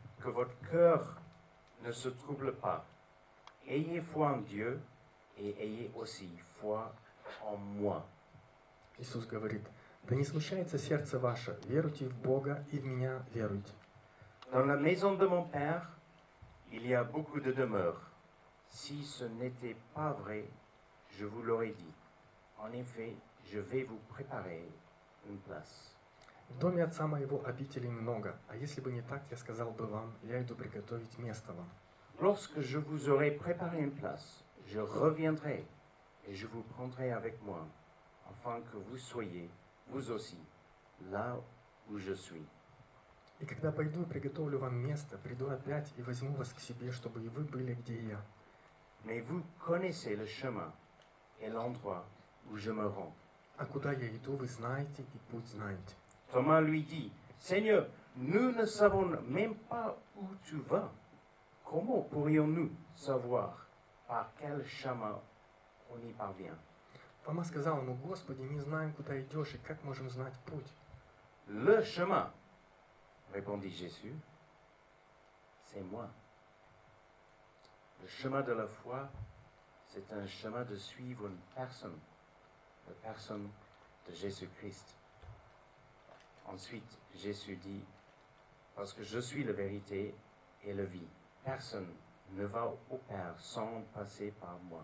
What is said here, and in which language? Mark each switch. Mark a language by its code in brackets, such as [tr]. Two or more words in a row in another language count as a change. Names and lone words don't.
[fr] votre cœur ne se trouble pas. Ayez foi en Dieu et ayez aussi foi en moi. [ru] Иисус говорит, да не смущается сердце ваше, веруйте в Бога и в Меня веруйте. [fr] Dans la maison de mon Père, il y a beaucoup de demeures. Si ce n'était pas vrai, je vous l'aurais dit. En effet, je vais vous préparer une place. [ru] В доме Отца Моего обителей много, а если бы не так, я сказал бы вам, я иду приготовить место вам. [fr] Lorsque je vous aurai préparé une place, je reviendrai et je vous prendrai avec moi, afin que vous soyez, vous aussi, là où je suis. [ru] И когда пойду и приготовлю вам место, приду опять и возьму вас к себе, чтобы и вы были, где и я. [fr] Mais vous connaissez le chemin et l'endroit où je me rends. [ru] А куда я иду, вы знаете, и путь знаете. [fr] Thomas lui dit, Seigneur, nous ne savons même pas où tu vas. Comment pourrions-nous savoir par quel chemin on y parvient? [ru] Фома сказал ему, Господи, не знаем, куда идешь, и как можем знать путь? [fr] Le chemin, répondit Jésus, c'est moi. Le chemin de la foi, c'est un chemin de suivre une personne, la personne de Jésus-Christ. Ensuite, Jésus dit, parce que je suis la vérité et la vie, personne ne va au Père sans passer par moi.